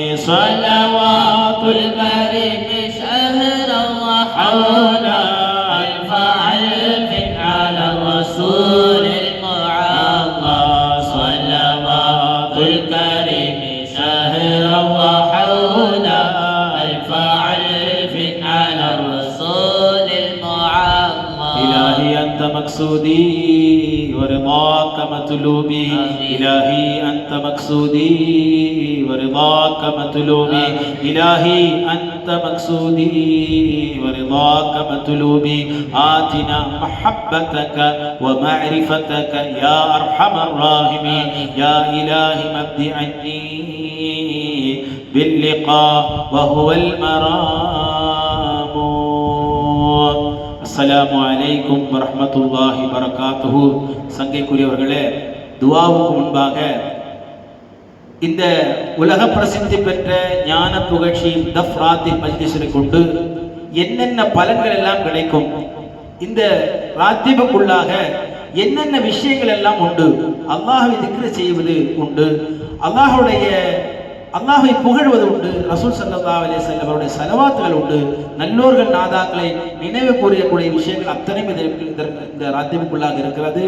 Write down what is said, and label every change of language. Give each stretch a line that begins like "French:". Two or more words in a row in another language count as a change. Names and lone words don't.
Arabic: صلوات الكريم شهرا و حولا ألف ألف على الرسول المعلى. صلوات الكريم شهرا و حولا ألف ألف على الرسول المعلى. إلهي أنت مقصود مقصودي ورضاك مطلوبي إلهي أنت مقصودي ورضاك مطلوبي إلهي أنت مقصودي ورضاك مطلوبي آتنا محبتك ومعرفتك يا أرحم الراحمين يا إلهي مد عني باللقاء وهو المرام. السلام عليكم ورحمة الله وبركاته.
Tamil: சங்கைக்குரியவர்களே, துஆவுக்கு முன்பாக இந்த உலக பிரசித்தி பெற்ற ஞான புகழ்ச்சி தஃப்ராத்தி மஜ்லிஸை கொண்டு என்னென்ன பலன்கள் எல்லாம் கிடைக்கும், இந்த ராத்திபுக்குள்ளாக என்னென்ன விஷயங்கள் எல்லாம் உண்டு, அல்லாஹ்வை திக்ர் செய்வது உண்டு, அல்லாஹ்வை புகழ்வது உண்டு, ரசூல்
Arabic: صلى الله عليه وسلم
Tamil: அவருடைய ஸலவாத்துகள் உண்டு, நல்லோர்கள் நாதாக்களை நினைவு கூறக்கூடிய விஷயங்கள் அத்தனையும் இந்த ராத்திபுக்குள்ளாக இருக்கிறது.